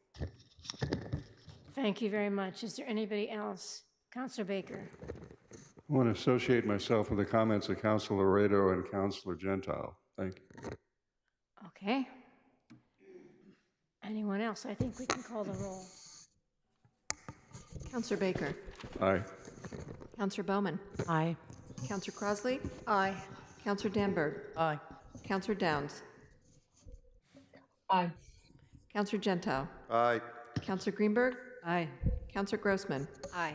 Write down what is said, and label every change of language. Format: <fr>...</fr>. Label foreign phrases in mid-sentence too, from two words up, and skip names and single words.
<en>Thank you very much. Is there anybody else? Councilor Baker. I want to associate myself with the comments of Councilor Laredo and Councilor Gentile. Thank you. Okay. Anyone else? I think we can call the roll. Councilor Baker. Aye. Councilor Bowman. Aye. Councilor Crossley. Aye. Councilor Danberg. Aye. Councilor Downs. Aye. Councilor Gentile. Aye. Councilor Greenberg. Aye. Councilor Grossman. Aye.</en>